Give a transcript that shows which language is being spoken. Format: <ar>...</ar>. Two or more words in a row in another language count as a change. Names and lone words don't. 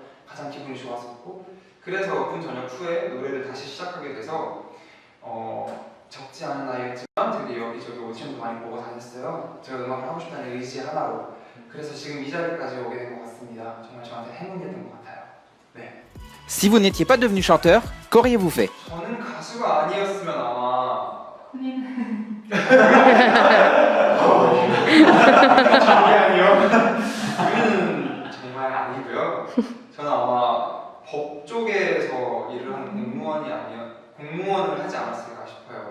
<ko>가장 기분이 좋았었고, 그래서 군 전역 후에 노래를 다시 시작하게 돼서 적지 않은 나이였지만 되게 여기저기 오디션도 많이 보고 다녔어요. 제가 음악을 하고 싶다는 의지 하나로. 그래서 지금 이 자리까지 오게 된 것 같습니다. 정말 저한테 행운이었던 것 같아요. 네.</ko> <fr>Si vous n'étiez pas devenu chanteur, qu'auriez-vous fait?</fr> <ko>저는 가수가 아니었으면 아마 본인 우리는 정말 아니고요. 저는 아마 법 쪽에서 일을 하는 공무원을 하지 않았을까 싶어요.</ko>